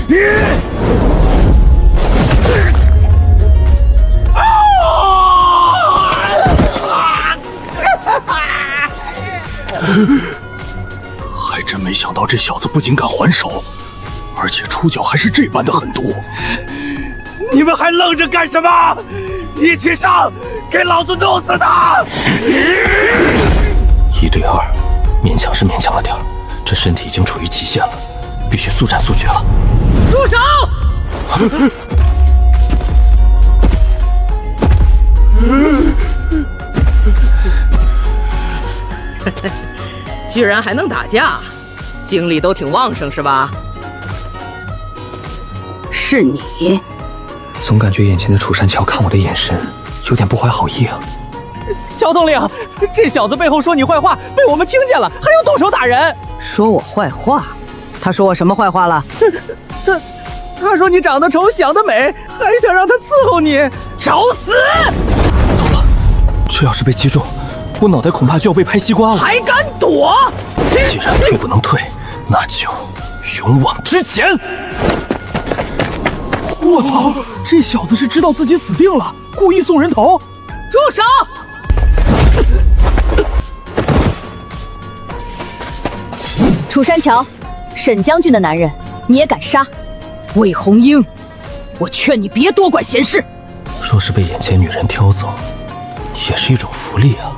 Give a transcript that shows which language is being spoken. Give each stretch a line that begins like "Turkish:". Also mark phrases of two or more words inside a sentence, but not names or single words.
Chinese: 还真没想到这小子不仅敢还手，而且出脚还是这般的狠毒。你們還愣着幹什麼？一起上，給老子弄死他！1 對2，勉強是勉強了點兒，這身體已經處於極限了，必須速戰速決了。住手！居然還能打架，精力都挺旺盛是吧？是你。總感覺眼前的楚山橋看我的眼神有點不懷好意啊。喬統領，這小子背後說你壞話，被我們聽見了，還要動手打人。說我壞話？他說我什麼壞話了？他說你長得醜，想得美，還想讓他伺候你，找死！糟了，這要是被擊中，我腦袋恐怕就要被拍西瓜了。還敢躲？既然退不能退，那就勇往直前！我操！這小子是知道自己死定了，故意送人頭！住手！楚山橋，沈將軍的男人，你也敢殺？魏紅英，我勸你別多管閒事。若是被眼前女人挑走，也是一種福利啊。